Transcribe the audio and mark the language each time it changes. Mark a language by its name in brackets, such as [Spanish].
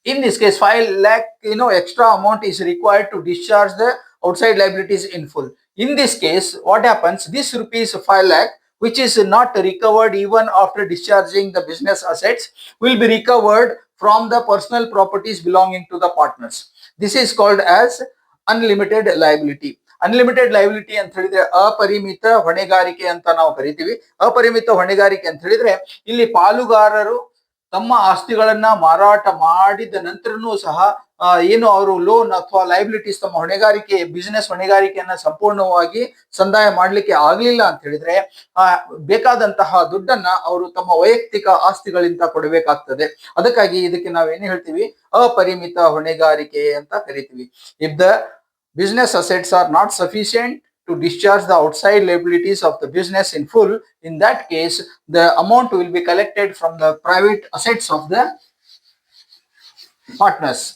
[English] In this case, 5 lakh, extra amount is required to discharge the outside liabilities in full. In this case, what happens? This rupees 5 lakh, which is not recovered even after discharging the business assets, will be recovered from the personal properties belonging to the partners. This is called as unlimited liability. [Kannada] Unlimited liability ಅಂತ ಹೇಳಿದ್ರೆ ಅಪರಿಮಿತ ಹೊಣೆಗಾರಿಕೆ ಅಂತ ನಾವು ಕರಿತೀವಿ. ಅಪರಿಮಿತ ಹೊಣೆಗಾರಿಕೆ ಅಂತ ಹೇಳಿದ್ರೆ ಇಲ್ಲಿ ಪಾಲುಗಾರರು ತಮ್ಮ ಆಸ್ತಿಗಳನ್ನ ಮಾರಾಟ ಮಾಡಿದ ನಂತರನೂ ಸಹ ಏನು ಅವರು ಲೋನ್ ಅಥವಾ ಲೈಬಿಲಿಟೀಸ್ ತಮ್ಮ ಹೊಣೆಗಾರಿಕೆ ಬಿಸಿನೆಸ್ ಹೊಣೆಗಾರಿಕೆಯನ್ನ ಸಂಪೂರ್ಣವಾಗಿ ಸಂದಾಯ ಮಾಡ್ಲಿಕ್ಕೆ ಆಗ್ಲಿಲ್ಲ ಅಂತ ಹೇಳಿದ್ರೆ ಬೇಕಾದಂತಹ ದುಡ್ಡನ್ನ ಅವರು ತಮ್ಮ ವೈಯಕ್ತಿಕ ಆಸ್ತಿಗಳಿಂದ ಕೊಡಬೇಕಾಗ್ತದೆ. ಅದಕ್ಕಾಗಿ ಇದಕ್ಕೆ ನಾವೇನು ಹೇಳ್ತೀವಿ? ಅಪರಿಮಿತ ಹೊಣೆಗಾರಿಕೆ ಅಂತ ಕರಿತೀವಿ. [English] If the business assets are not sufficient to discharge the outside liabilities of the business in full, in that case, the amount will be collected from the private assets of the partners.